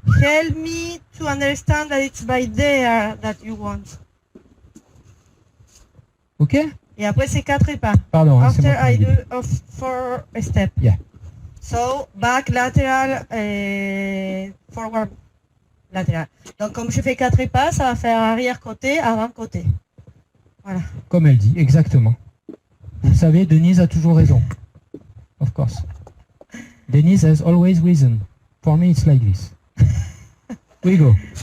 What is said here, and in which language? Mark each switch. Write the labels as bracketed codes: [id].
[en] Help me to understand that it's by there that you want. Ok? [fr] Et après, c'est 4 pas. Pardon, hein, c'est [en] After [fr] moi [en] I [fr] qui l'ai dit. [en] do 4 steps. Yeah. So, back, lateral, forward, lateral. [fr] Donc, comme je fais 4 pas, ça va faire arrière-côté, avant-côté. Voilà. Comme elle dit, exactement. Vous savez, Denise a toujours raison. [en] Of course. Denise has always reason. For me, it's like this. We go.